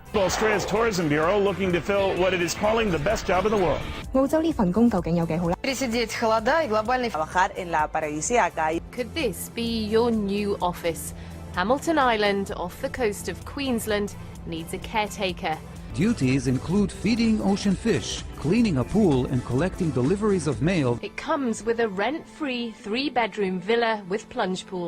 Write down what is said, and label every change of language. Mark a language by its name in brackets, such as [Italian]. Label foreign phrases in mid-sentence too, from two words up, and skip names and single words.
[English] Australia's Tourism Bureau looking to fill what it is calling the best job in the world. [Cantonese] 澳洲呢份工究竟有幾好呢？ [Spanish] Trabajar en la paradisíaca. [English] Could this be your new office? Hamilton Island, off the coast of Queensland, needs a caretaker. Duties include feeding ocean fish, cleaning a pool, and collecting deliveries of mail. It comes with a rent-free 3-bedroom villa with plunge pool.